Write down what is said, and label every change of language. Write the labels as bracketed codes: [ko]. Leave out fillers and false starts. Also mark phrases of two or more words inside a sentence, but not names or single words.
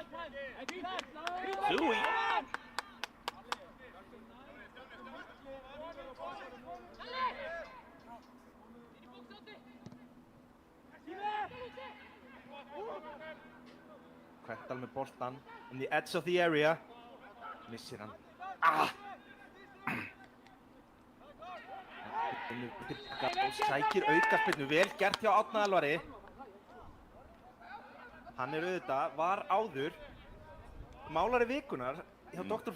[is] Stúi! Kvendal með boltan [en] on the edge of the area. [is] Missir hann. Og sækir aukaspyrnu, vel gert hjá Árna Elvari. Hann er auðvitað, var áður málari vikunar hjá Dr.